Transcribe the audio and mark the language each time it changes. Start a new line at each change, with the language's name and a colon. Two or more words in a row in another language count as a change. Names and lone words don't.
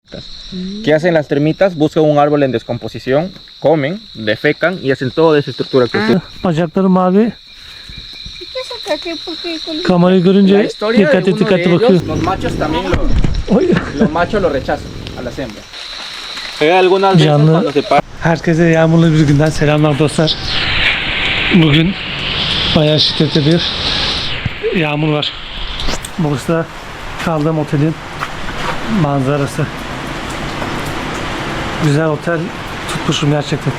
Spanish: ¿Qué hacen las termitas? Buscan un árbol en descomposición, comen, defecan y hacen toda esa estructura que ustedes.
Turkish: Bacakları mavi. Kamerayı
Spanish: La
Turkish: görünce
Spanish: historia de
Turkish: dikkatli
Spanish: uno de
Turkish: dikkatli
Spanish: ellos,
Turkish: bakıyor.
Spanish: los machos también Oy. los machos lo rechazan a las hembras. Algunas veces
Turkish: Canlı.
Spanish: cuando se para.
Turkish: Herkese yağmurlu bir günden selamlar dostlar. Bugün bayağı şiddetli bir yağmur var. Burası da kaldığım otelin manzarası. Güzel otel tutmuşum gerçekten.